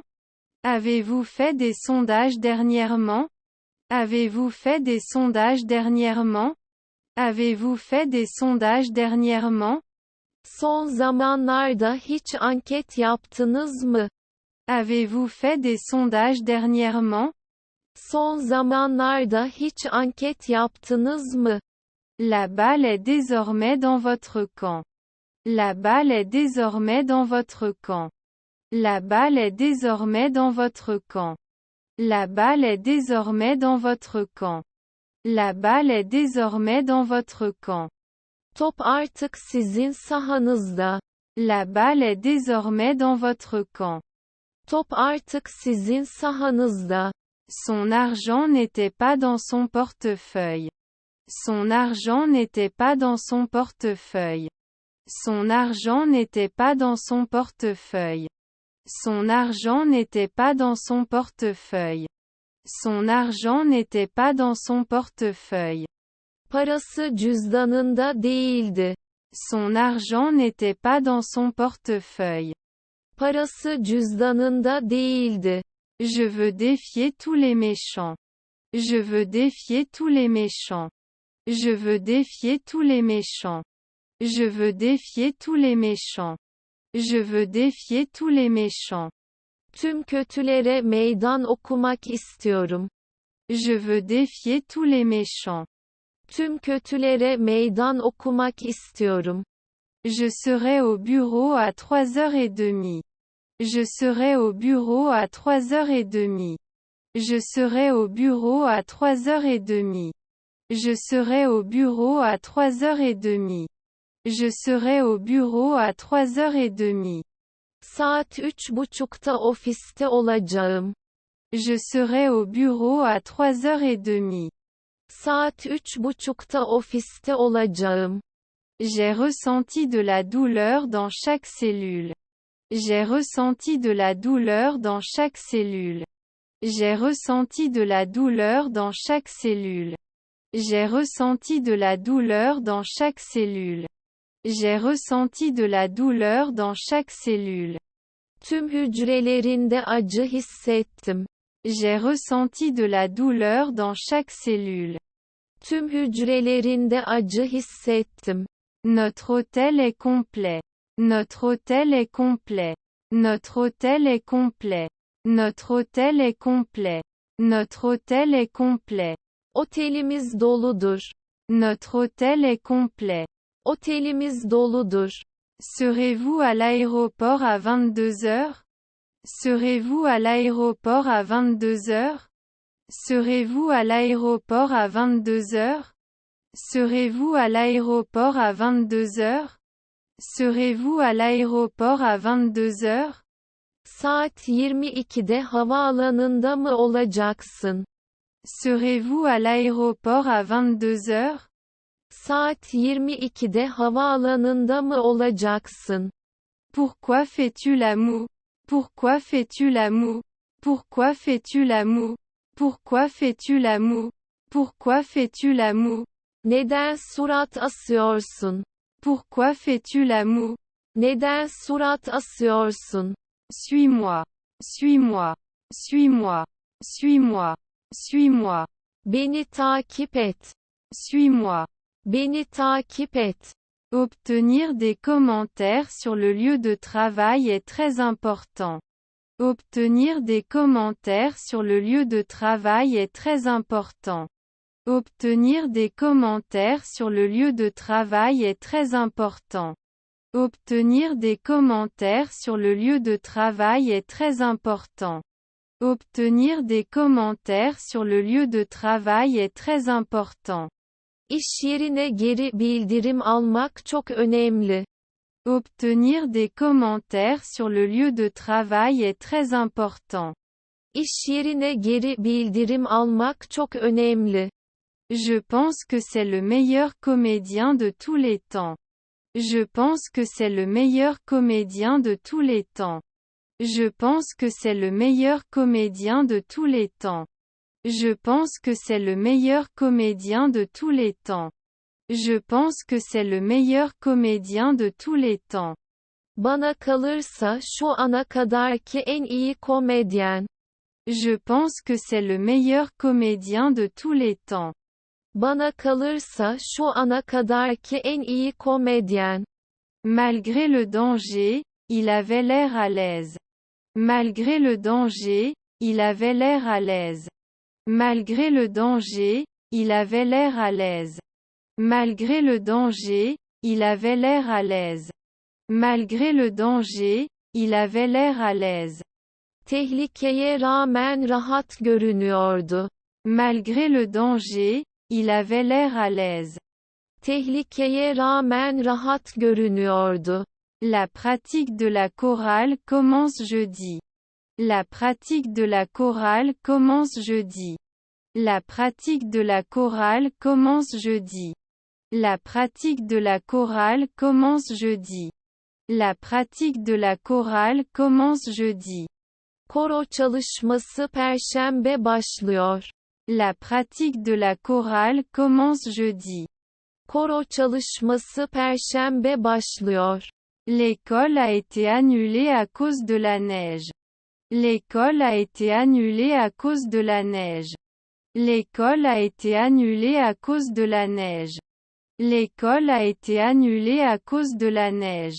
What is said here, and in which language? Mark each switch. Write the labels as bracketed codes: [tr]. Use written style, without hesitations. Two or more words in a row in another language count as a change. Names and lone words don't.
[fr] Avez-vous fait des sondages dernièrement? Avez-vous fait des sondages dernièrement? Avez-vous fait des sondages dernièrement? [tr] Son zamanlarda hiç anket yaptınız mı? [fr] Avez-vous fait des sondages dernièrement? [tr] Son zamanlarda hiç anket yaptınız mı? [fr] La balle est désormais dans votre camp. La balle est désormais dans votre camp. La balle est désormais dans votre camp. La balle est désormais dans votre camp. La balle est désormais dans votre camp. [tr] Top artık sizin sahanızda. [fr] La balle est désormais dans votre camp. [tr] Top artık sizin sahanızda. [fr] Son argent n'était pas dans son portefeuille. Son argent n'était pas dans son portefeuille. Son argent n'était pas dans son portefeuille. Son argent n'était pas dans son portefeuille. Son argent n'était pas dans son portefeuille. [tr] Parası cüzdanında değildi. [fr] Son argent n'était pas dans son portefeuille. [tr] Parası cüzdanında değildi. [fr] Je veux défier tous les méchants. Je veux défier tous les méchants. Je veux défier tous les méchants. Je veux défier tous les méchants. Je veux défier tous les méchants. [tr] Tüm kötülere meydan okumak istiyorum. [fr] Je veux défier tous les méchants. [tr] Tüm kötülere meydan okumak istiyorum. [fr] Je serai au bureau à 3h30. Je serai au bureau à 3h30. Je serai au bureau à 3h30. Je serai au bureau à 3h30. Je serai au bureau à 3h30. [tr] Saat 3:30'ta ofiste olacağım. [fr] Je serai au bureau à 3h30. [tr] Saat 3:30'da ofiste olacağım. [fr] J'ai ressenti de la douleur dans chaque cellule. J'ai ressenti de la douleur dans chaque cellule. J'ai ressenti de la douleur dans chaque cellule. J'ai ressenti de la douleur dans chaque cellule. J'ai ressenti de la douleur dans chaque cellule. [tr] Tüm hücrelerinde acı hissettim. [fr] J'ai ressenti de la douleur dans chaque cellule. [tr] Tüm hücrelerinde acı hissettim. [fr] Notre hôtel est complet. Notre hôtel est complet. Notre hôtel est complet. Notre hôtel est complet. Notre hôtel est complet. [tr] Otelimiz doludur. [fr] Notre hôtel est complet. [tr] Otelimiz doludur. [fr] Serez-vous à l'aéroport à 22 heures? Serez-vous à l'aéroport à 22 heures? Serez-vous à l'aéroport à 22 heures? Serez-vous à l'aéroport à 22 heures? Serez-vous à l'aéroport à 22 heures? [tr] Saat 22'de havaalanında mı olacaksın? [fr] Serez-vous à l'aéroport à 22 heures? [tr] Saat 22'de havaalanında mı olacaksın? [fr] Pourquoi fais-tu la moue? Pourquoi fais-tu la moue? Pourquoi fais-tu la moue? Pourquoi fais-tu la moue? Pourquoi fais-tu la moue? [tr] Neden surat asıyorsun? [fr] Pourquoi fais-tu la moue? [tr] Neden surat asıyorsun? [fr] Suis-moi. Suis-moi. Suis-moi. Suis-moi. Suis-moi. [tr] Beni takip et. [fr] Suis-moi. [tr] Beni takip et. [fr] Obtenir des commentaires sur le lieu de travail est très important. Obtenir des commentaires sur le lieu de travail est très important. Obtenir des commentaires sur le lieu de travail est très important. Obtenir des commentaires sur le lieu de travail est très important. Obtenir des commentaires sur le lieu de travail est très important. [tr] İş yerine geri bildirim almak çok önemli. [fr] Obtenir des commentaires sur le lieu de travail est très important. [tr] İş yerine geri bildirim almak çok önemli. [fr] Je pense que c'est le meilleur comédien de tous les temps. Je pense que c'est le meilleur comédien de tous les temps. Je pense que c'est le meilleur comédien de tous les temps. Je pense que c'est le meilleur comédien de tous les temps. Je pense que c'est le meilleur comédien de tous les temps. [tr] Bana kalırsa şu ana kadarki en iyi komedyen. [fr] Je pense que c'est le meilleur comédien de tous les temps. [tr] Bana kalırsa şu ana kadarki en iyi komedyen. [fr] Malgré le danger, il avait l'air à l'aise. Malgré le danger, il avait l'air à l'aise. Malgré le danger, il avait l'air à l'aise. Malgré le danger, il avait l'air à l'aise. Malgré le danger, il avait l'air à l'aise. [tr] Tehlikeye rağmen rahat görünüyordu. [fr] Malgré le danger, il avait l'air à l'aise. [tr] Tehlikeye rağmen rahat görünüyordu. [fr] La pratique de la chorale commence jeudi. La pratique de la chorale commence jeudi. La pratique de la chorale commence jeudi. La pratique de la chorale commence jeudi. La pratique de la chorale commence jeudi. [tr] Koro çalışması Perşembe başlıyor. [fr] La pratique de la chorale commence jeudi. [tr] Koro çalışması Perşembe başlıyor. [fr] L'école a été annulée à cause de la neige. L'école a été annulée à cause de la neige. L'école a été annulée à cause de la neige. L'école a été annulée à cause de la neige.